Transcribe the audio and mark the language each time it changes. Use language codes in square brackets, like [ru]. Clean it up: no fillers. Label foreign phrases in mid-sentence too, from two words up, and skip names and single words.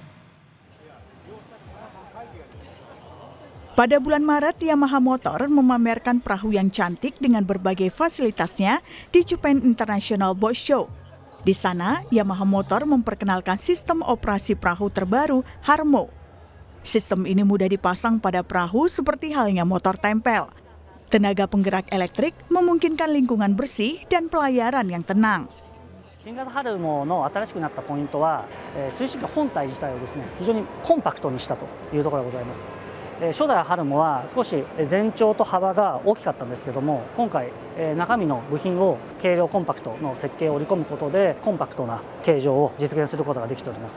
[id] Pada bulan Maret, Yamaha Motor memamerkan perahu yang cantik dengan berbagai fasilitasnya di Japan International Boat Show. Di sana, Yamaha Motor memperkenalkan sistem operasi perahu terbaru Harmo. Sistem ini mudah dipasang pada perahu seperti halnya motor tempel. Tenaga penggerak elektrik memungkinkan lingkungan bersih dan pelayaran yang tenang. [ja] 新型ハルモの新しくなったポイントは、水深本体自体をですね、非常にコンパクトにしたというところがございます。初代ハルモは少し全長と幅が大きかったんですけども、今回中身の部品を軽量コンパクトの設計を織り込むことでコンパクトな形状を実現することができております。